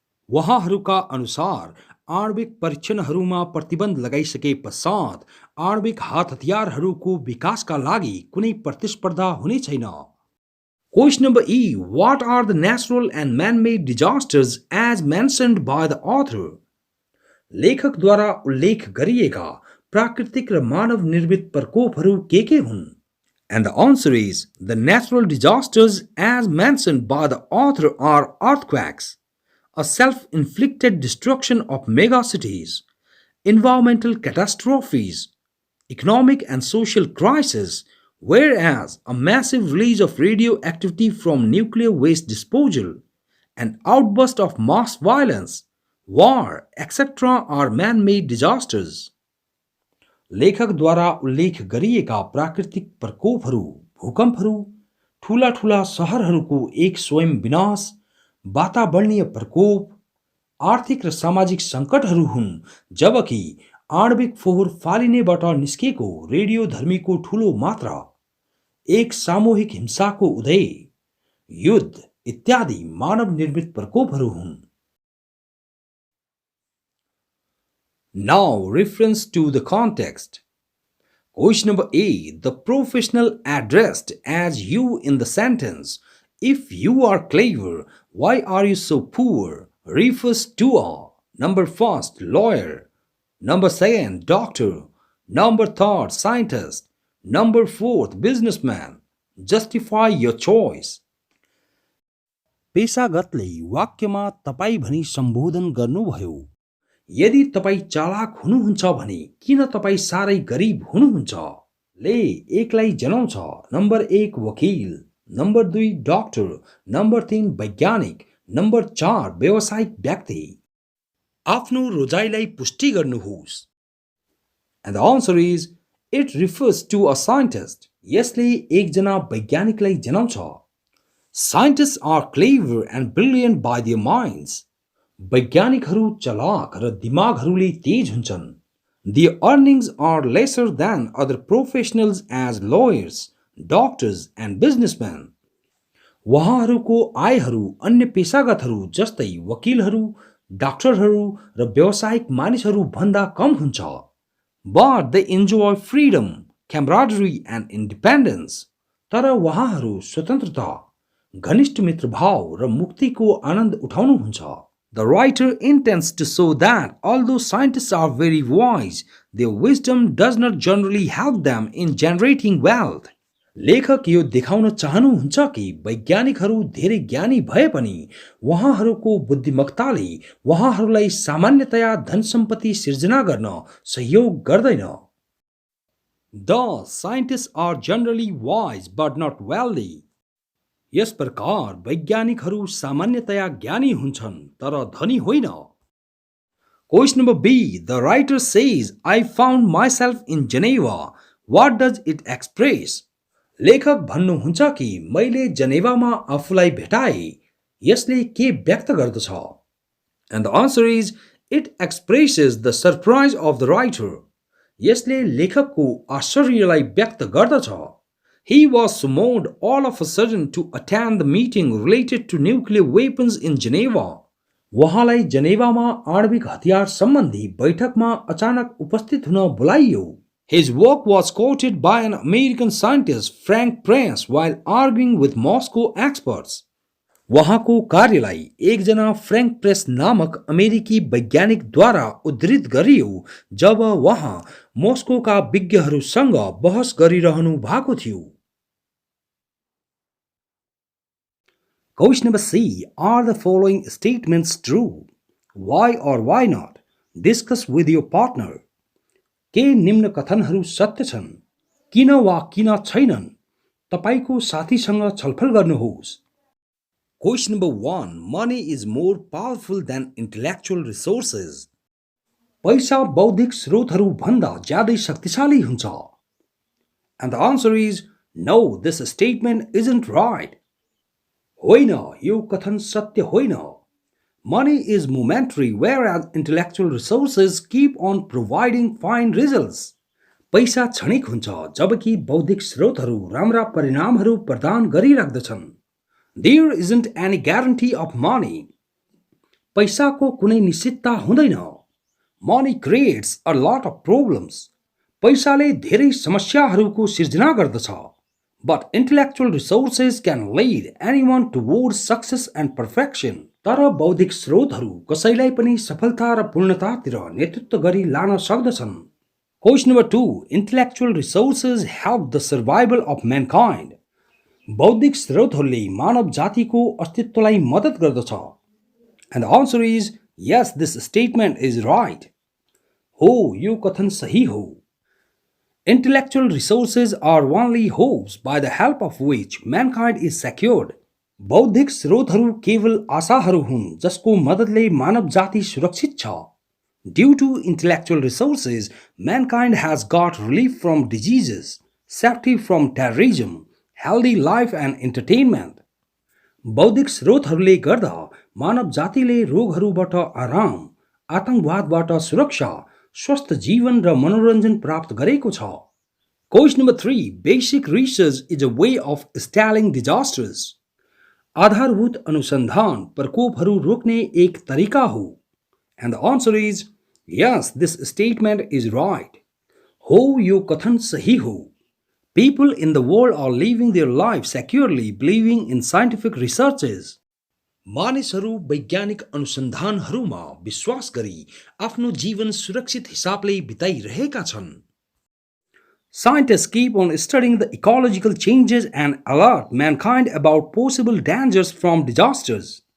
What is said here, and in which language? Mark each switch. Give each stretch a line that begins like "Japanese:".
Nepali: वहाँहरूका अनुसार आणविक परीक्षणहरूमा प्रतिबन्ध लगाइसके पश्चात आणविक हात हतियारहरूको विकासका लागि कुनै प्रतिस्पर्धा हुने छैन।
English: Question number E. What are the natural and man-made disasters as mentioned by the author?
Nepali: लेखकद्वारा उल्लेख गरिएका प्राकृतिक र मानव निर्मित प्रकोपहरू के हुन्?
English: And the answer is the natural disasters as mentioned by the author are earthquakes, a self-inflicted destruction of megacities, environmental catastrophes, economic and social crises, whereas a massive release of radioactivity from nuclear waste disposal, an outburst of mass violence, war, etc. are man-made disasters.
Nepali: लेखकद्वारा उल्लेख गरिएका प्राकृतिक प्रकोपहरू भूकम्पहरू ठूला ठूला शहरहरूको एक स्वयं विनाश, वातावरणीय प्रकोप, आर्थिक र सामाजिक सङ्कटहरू हुन्, जबकि आणविक फोहोर फालिनेबाट निस्केको रेडियोधर्मीको ठूलो मात्रा एक सामूहिक हिंसाको उदय, युद्ध इत्यादि मानव निर्मित प्रकोपहरू हुन्।
English: Now, reference to the context. Question number A. The professional addressed as you in the sentence, if you are clever, why are you so poor? Refers to a number first, lawyer, number second, doctor, number third, scientist, number fourth, businessman. Justify your choice.
Nepali: पेशागतले वाक्यमा तपाई भनी सम्बोधन गर्नुभयो। यदि तपाई चालाक हुनुहुन्छ भने किन तपाई सारै गरिब हुनुहुन्छ? ले एकलाई जनाउँछ। नम्बर 1 वकिल, नम्बर 2 डाक्टर, नम्बर 3 वैज्ञानिक, नम्बर 4 व्यावसायिक व्यक्ति। आफ्नो रोजाइलाई पुष्टि गर्नुहोस्।
English: And the answer is it refers to a scientist.
Nepali: यसले एकजना वैज्ञानिकलाई जनाउँछ।
English: Scientists are clever and brilliant by their minds.
Nepali: वैज्ञानिकहरू चलाक र दिमागहरूले तेज हुन्छन्।
English: Their earnings are lesser than other professionals as lawyers, doctors and businessmen.
Nepali: वहाँहरूको आयहरू अन्य पेशागतहरू जस्तै वकिलहरू, डाक्टरहरू र व्यावसायिक मानिसहरू भन्दा कम हुन्छ।
English: But they enjoy freedom, camaraderie and independence.
Nepali: तर वहाँहरू स्वतन्त्रता, घनिष्ठ मित्रभाव र मुक्तिको आनन्द उठाउनुहुन्छ।
English: The writer intends to show that although scientists are very wise, their wisdom does not generally help them in generating wealth.
Nepali: लेखक यो देखाउन चाहनुहुन्छ कि वैज्ञानिकहरू धेरै ज्ञानी भए पनि उहाँहरूको बुद्धिमत्ताले उहाँहरूलाई सामान्यतया धन सम्पत्ति सिर्जना गर्न सहयोग गर्दैन.
English: Thus, scientists are generally wise but not wealthy.
Nepali: यस प्रकार वैज्ञानिकहरू सामान्यतया ज्ञानी हुन्छन् तर धनी होइन.
English: Question number B. The writer says, I found myself in Geneva. What does it express?
Nepali: लेखक भन्नुहुन्छ कि मैले जनेवामा आफूलाई भेटाए. यसले के व्यक्त गर्दछ?
English: And the answer is, it expresses the surprise of the writer.
Nepali: यसले लेखकको आश्चर्यलाई व्यक्त गर्दछ.
English: He was summoned all of a sudden to attend the meeting related to nuclear weapons in Geneva.
Nepali: उहाँलाई जेनेवामा आणविक हतियार सम्बन्धी बैठकमा अचानक उपस्थित हुन बोलाइयो.
English: His work was quoted by an American scientist, Frank Prince, while arguing with Moscow experts.
Nepali: उहाँको कार्यलाई एकजना फ्रैंक प्रेस नामक अमेरिकी वैज्ञानिकद्वारा उद्धृत गरियो जब उहाँ मोस्कोका विज्ञहरूसँग बहस गरिरहनु भएको थियो.
English: Question number C. Are the following statements true? Why or why not? Discuss with your partner.
Nepali: के निम्न कथनहरू सत्य छन्? किन वा किन छैनन्? तपाईको साथीसँग छलफल गर्नुहोस्.
English: Question number 1. Money is more powerful than intellectual resources.
Nepali: पैसा बौद्धिक स्रोतहरू भन्दा ज्यादै शक्तिशाली हुन्छ.
English: And the answer is no, this statement isn't right.
Nepali: होइन, यो कथन सत्य होइन.
English: Money is momentary whereas intellectual resources keep on providing fine results.
Nepali: पैसा क्षणिक हुन्छ जबकि बौद्धिक स्रोतहरू राम्रा परिणामहरू प्रदान गरिराख्दछन्.
English: There isn't any guarantee of money.
Nepali: पैसाको कुनै निश्चितता हुँदैन.
English: Money creates a lot of problems.
Nepali: पैसाले धेरै समस्याहरूको सिर्जना गर्दछ.
English: But intellectual resources can lead anyone towards success and perfection.
Nepali: तर बौद्धिक स्रोतहरू कसैलाई पनि सफलता र पूर्णतातिर नेतृत्व गरी लान सक्दछन्.
English: Question number 2. Intellectual resources help the survival of mankind.
Nepali: बौद्धिक स्रोतहरूले मानव जातिको अस्तित्वलाई मद्दत गर्दछ.
English: And the answer is yes, this statement is right.
Nepali: हो, यो कथन सही हो.
English: Intellectual resources are only hopes by the help of which mankind is secured.
Nepali: बौद्धिक स्रोतहरू केवल आशाहरू हुन् जसको मद्दतले मानव जाति सुरक्षित छ.
English: Due to intellectual resources, mankind has got relief from diseases, safety from terrorism, healthy life and entertainment.
Nepali: बौद्धिक स्रोतहरूले गर्दा मानव जातिले रोगहरूबाट आराम, आतंकवादबाट सुरक्षा, स्वस्थ जीवन र मनोरञ्जन प्राप्त गरेको छ.
English: Question number 3. Basic research is a way of stalling disasters.
Nepali: आधारभूत अनुसन्धान प्रकोपहरू रोक्ने एक तरिका हो.
English: And the answer is yes, this statement is right.
Nepali: हो, यो कथन सही हो.
English: People in the world are living their lives securely believing in scientific researches.
Nepali: मानिसहरू वैज्ञानिक अनुसन्धानहरूमा विश्वास गरी आफ्नो जीवन सुरक्षित हिसाबले बिताइरहेका छन्.
English: Scientists keep on studying the ecological changes and alert mankind about possible dangers from disasters.